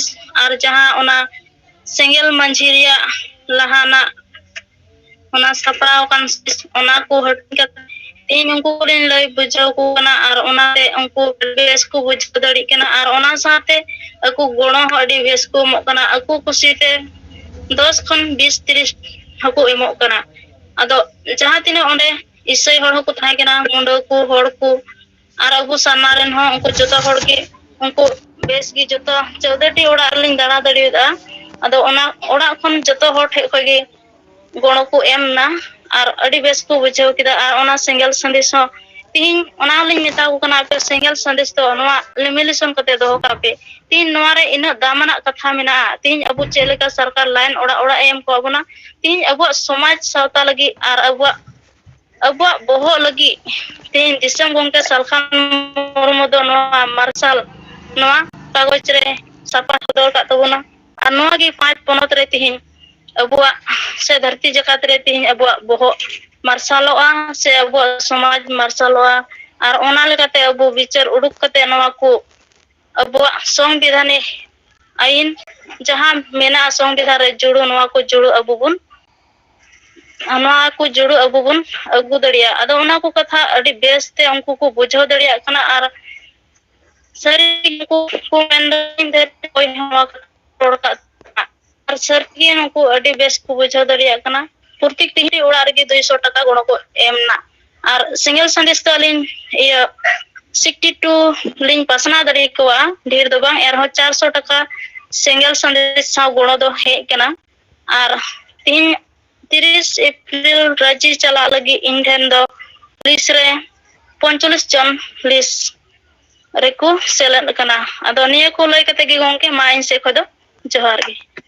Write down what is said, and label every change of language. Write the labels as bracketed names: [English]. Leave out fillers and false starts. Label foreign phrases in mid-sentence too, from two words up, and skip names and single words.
[Santali] और जहां ओना सेंगेल मंझी रिया लहाना ओना सपराव कान ओना को हटिंग तीन उनको लिन लय बुझाव को कना और ओनाते उनको बेस को बुझाव दड़ी कना और ओना साथे अकु गोणो हडी बेस को मो कना अकु कुसीते 10 खन 20 30 हको एमो कना अदो जहां तिने ओंडे इसई हड़ हको थाय कना मुंडो को हड़ को और अबु सामारेन हो उनको जोता हड़ के उनको बेस गी जोता 14 टी ओड़ा लिन दाड़ा दड़ियोदा अदो ओना ओड़ा खन जोतो हड़ ठे खगे गोणो को एमना और अड़ी बेस को बुझाव किदा और ओना सेंगेल संदेश हो तीन ओना लिन मेता को कना पे सेंगेल संदेश तो नवा लिमिलेशन कते दो कापे तीन नवा रे इन दामना कथा मेना तीन अबु चेलेका सरकार लाइन ओड़ा ओड़ा एम को अबुना तीन अबु समाज सावता लगी और अबु बोहो लगी तीन दिसम गोंके सलखान मुर्मु दो नवा मार्शल नवा कागज रे सापा दो का तबुना और नवा की 5 पोनत रे तीन अबुआ से धरती जकात रे तीन अबुआ बोहो मार्शलोआ से अबुआ समाज मार्शलोआ और ओना लेकाते अबु विचार उडुक कते नवा को अबुआ संविधान आईन जहां मेना संविधान रे जुड़ो नवा को जुड़ो अबु बुन नवा को जुड़ो अबु बुन अगु दड़िया अदो ओना को कथा अडी बेसते उनको को बुझाव दड़िया कना और सरी को मेंदन दे कोई नवा रोड़का और सरकी नको अडी बेस को बुझाव दड़िया कना प्रत्येक तिहरी ओड़ा रे 200 टका गोणो को एमना और सिंगल संदेश तो लिन ये 62 लिन पासना दड़ी को ढेर दो बांग एरहो 400 टका सिंगल संदेश सा गोणो दो हे कना और 30 अप्रैल राज्य चला लगी इंडियन दो पुलिस रे 45 जन पुलिस रे को सेलेन कना अदो निया को लय कते गे गोंके माइन से खदो जोहार गे